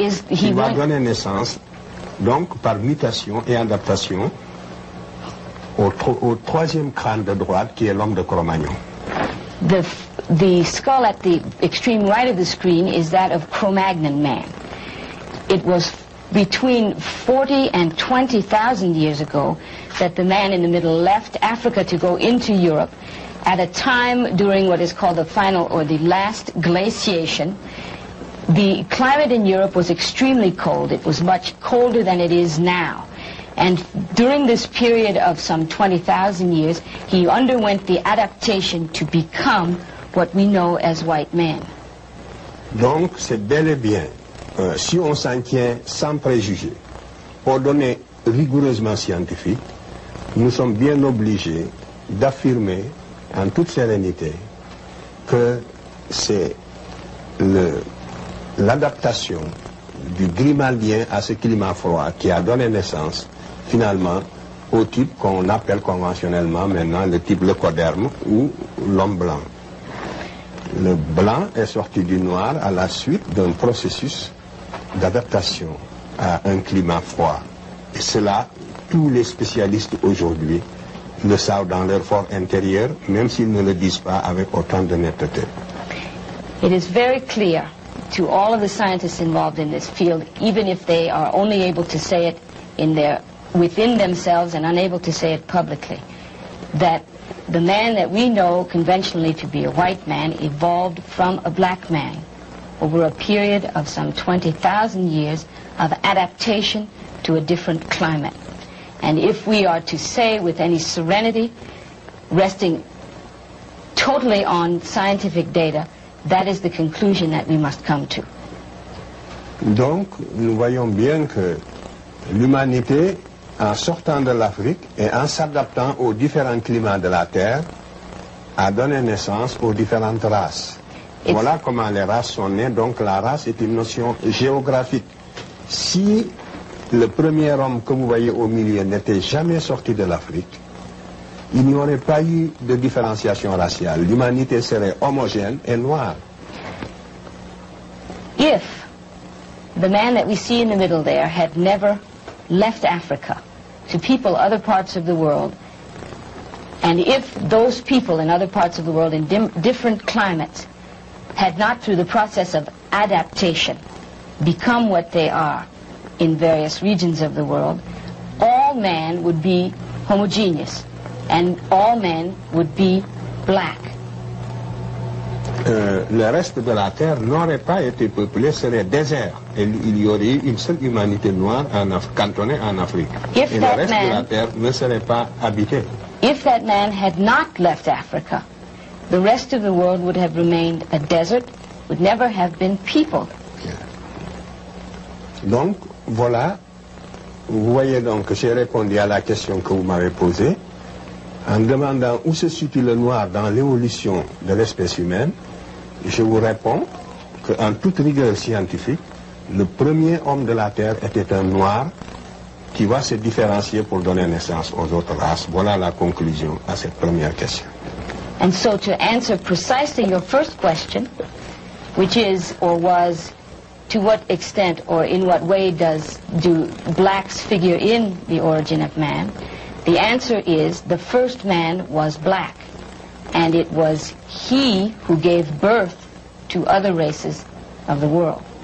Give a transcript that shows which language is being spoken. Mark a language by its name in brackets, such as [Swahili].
[French] Il va donner naissance, donc par mutation et adaptation, au troisième crâne de droite qui est l'homme de Cro-Magnon. [English] The skull at the extreme right of the screen is that of Cro-Magnon man. It was between 40 and 20,000 years ago that the man in the middle left Africa to go into Europe at a time during what is called the final or the last glaciation. The climate in Europe was extremely cold. It was much colder than it is now. And during this period of some 20,000 years, he underwent the adaptation to become what we know as white men. [French] Donc, c'est bel et bien, si on s'en tient sans préjugés, aux données rigoureusement scientifiques, nous sommes bien obligés d'affirmer en toute sérénité que c'est l'adaptation du grimaldien à ce climat froid qui a donné naissance, finalement, au type qu'on appelle conventionnellement maintenant le type leucoderme ou l'homme blanc. Le blanc est sorti du noir à la suite d'un processus d'adaptation à un climat froid. Et cela, tous les spécialistes aujourd'hui le savent dans leur fort intérieur, même s'ils ne le disent pas avec autant de netteté. [English] It is very clear to all of the scientists involved in this field, even if they are only able to say it within themselves and unable to say it publicly, that the man that we know conventionally to be a white man evolved from a black man over a period of some 20,000 years of adaptation to a different climate. And if we are to say with any serenity, resting totally on scientific data, that is the conclusion that we must come to. [French] Donc, nous voyons bien que l'humanité, en sortant de l'Afrique et en s'adaptant aux différents climats de la Terre, a donné naissance aux différentes races. Voilà comment les races sont nées. Donc la race est une notion géographique. Si le premier homme que vous voyez au milieu n'était jamais sorti de l'Afrique, il n'y aurait pas eu de différenciation raciale. L'humanité serait homogène et noire. [English] If the man that we see in the middle there had never left Africa to people other parts of the world, and if those people in other parts of the world in different climates had not, through the process of adaptation, become what they are in various regions of the world, all man would be homogeneous, and all men would be black. [French] Le reste de la Terre n'aurait pas été peuplé, serait désert. Et il y aurait eu une seule humanité noire cantonnée en Afrique. Et le reste de la Terre ne serait pas habité. [English] If that man had not left Africa, the rest of the world would have remained a desert, would never have been peopled. [French] Donc, voilà, vous voyez donc que j'ai répondu à la question que vous m'avez posée en demandant où se situe le noir dans l'évolution de l'espèce humaine. Je vous réponds qu'en toute rigueur scientifique, le premier homme de la Terre était un noir qui va se différencier pour donner naissance aux autres races. Voilà la conclusion à cette première question. [English] And so to answer precisely your first question, which is or was, to what extent or in what way do blacks figure in the origin of man, the answer is the first man was black, and it was he who gave birth to other races of the world.